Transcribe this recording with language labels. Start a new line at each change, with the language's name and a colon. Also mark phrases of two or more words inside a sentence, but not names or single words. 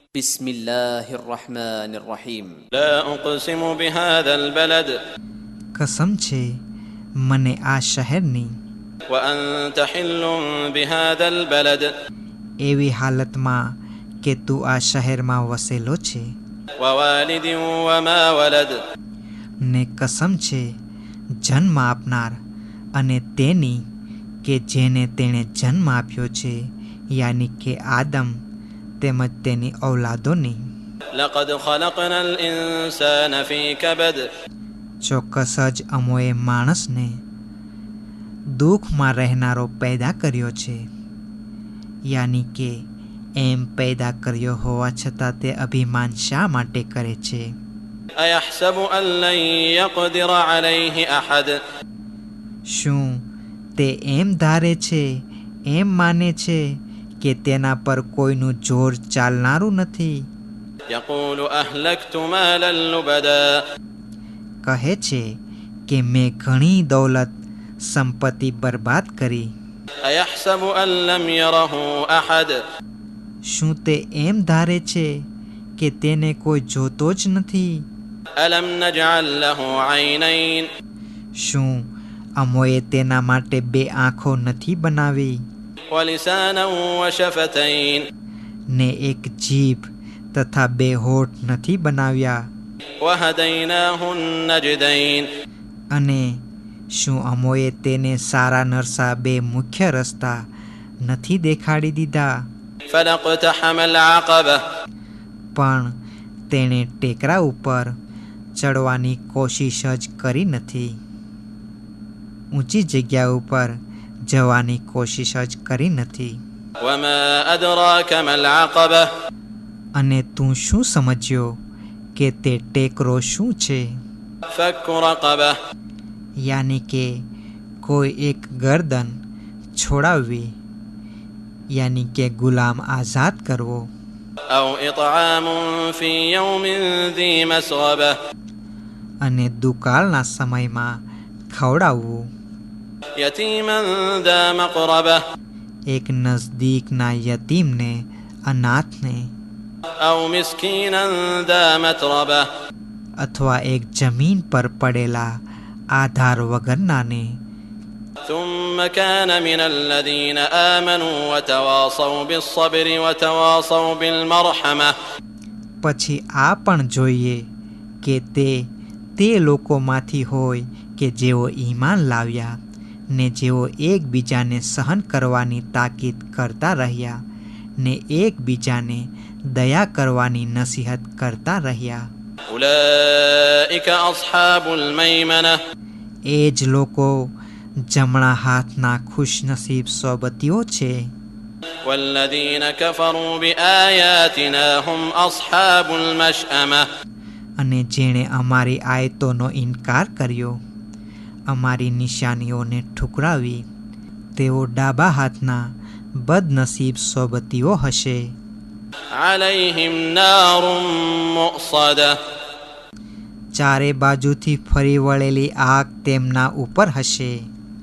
Arabic: بسم الله الرحمن الرحيم. لا أقسم بهذا البلد
Gujarati: कसम છે મને આ શહેરની
Arabic: وأنت حل بهذا البلد
Gujarati: એવી હાલતમાં કે તું આ શહેરમાં વસેલો છે
Arabic: ووالد وما ولد
Gujarati: ને કસમ છે જન્મ આપનાર અને તેની કે જેને તેણે જન્મ આપ્યો છે યાની કે આદમ તેમજ તેની ઔલાદોની
Arabic: لقد خلقنا الإنسان في كبد
Gujarati: ચોક્કસ જ અમોએ માણસને દુઃખમાં રહેનારો પેદા કર્યો છે યાની કે એમ પેદા કર્યો હોવા છતાં તે અભિમાન શા માટે કરે છે
Arabic: أيحسب أن لن يقدر عليه أحد
Gujarati: શું તે એમ ધારે છે એમ માને છે કે તેના પર કોઈનું જોર ચાલનારું નથી
Arabic: يقول أهلكت مالا لبدا
Gujarati: કહે છે કે મેં ઘણી દौलत સંપત્તિ બરબાદ કરી
Arabic: أيحسب أن لم يره أحد
Gujarati: શું તે એમ ધારે છે કે તેને કોઈ જોતો જ નથી
Arabic: ألم نجعل له عينين
Gujarati: શું અમોએ તેના માટે બે આંખો નથી બનાવી
Arabic: ولسانا وشفتين
Gujarati: ને એક જીભ તથા બે હોઠ નથી બનાવ્યા
Arabic: وهديناه نجدين
Gujarati: અને શું અમોએ તેને સારા નરસા બે મુખ્ય રસ્તા નથી દેખાડી દીધા
Arabic: فلقتحم العقبة
Gujarati: પણ તેણે ટેકરા ઉપર ચડવાની કોશિશ જ કરી નથી ઊંચી જગ્યા ઉપર જવાની કોશિશ જ કરી નથી
Arabic: وما أدراك ما العقبة
Gujarati: અને તું શું સમજ્યો કે તે ટેકરો શું છે
Arabic: فك رقبة
Gujarati: યાની કે કોઈ એક ગરદન છોડાવવી યાની કે ગુલામ આઝાદ કરવો
Arabic: أو إطعام في يوم ذي مسغبة
Gujarati: અને દુકાળના સમયમાં ખવડાવવું
Arabic: يتيما ذا مقربة
Gujarati: એક નજદીકના યતીમને અનાથને
Arabic: أو مسكينا ذا متربة
Gujarati: અથવા એક જમીન પર પડેલા આધાર વગરનાને
Arabic: ثم كان من الذين آمنوا وتواصوا بالصبر وتواصوا بالمرحمة
Gujarati: પછી આ પણ જોઈએ કે તે લોકોમાંથી હોય કે જેઓ ઈમાન લાવ્યા ને જેઓ એકબીજાને સહન કરવાની તાકીદ કરતા રહ્યા ને એકબીજાને દયા કરવાની નસીહત કરતા રહ્યા
Arabic: أولئك أصحاب الميمنة
Gujarati: એ જ લોકો જમણા હાથના ખુશનસીબ સોબતીઓ છે
Arabic: والذين كفروا بآياتنا هم أصحاب المشأمة
Gujarati: અને જેણે અમારી આયતોનો ઇનકાર કર્યો અમારી નિશાનીઓને ઠુકરાવી તેઓ ડાબા હાથના બદનસીબ સોબતીઓ હશે
Arabic: عليهم نار مؤصدة
Gujarati: ચારે બાજુથી ફરી વળેલી આગ તેમના ઉપર હશે